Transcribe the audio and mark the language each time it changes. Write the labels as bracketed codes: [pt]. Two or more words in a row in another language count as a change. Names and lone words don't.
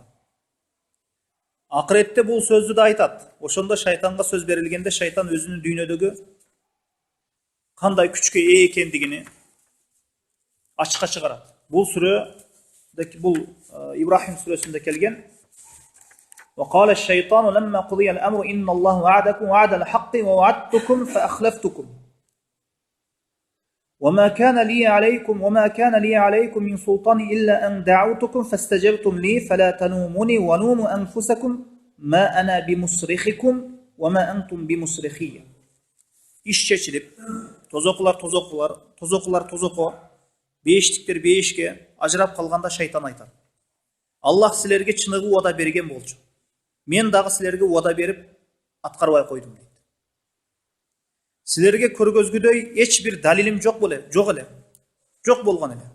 [ky] Акыретте бул сөздү да айтат. Ошондо шайтанга сөз берилгенде шайтан өзүнүн дүйнөдөгү кандай күчкө ээ экендигини ачыкка чыгарат. Бул сүрөдө бул Ибрахим сүрөсүндө келген. [ar] وقال الشيطان لما قضي الأمر إن الله وعدكم وعد الحق ووعدتكم فأخلفتكم وما كان لي عليكم من سلطان إلا أن دعوتكم فاستجبتم لي فلا تلوموني ولوموا أنفسكم ما أنا بمصرخكم وما أنتم بمصرخي. [ky] Иш чечилип, тозоктор, бейиштиктер бейишке ажырап калганда шайтан айтат. Аллах силерге чыныгы уада берген болчу. Мен дагы силерге уада берип аткарбай койдум дейт. Силерге көргөзгүдөй эч бир далилим жок эле. Жок болгон эле.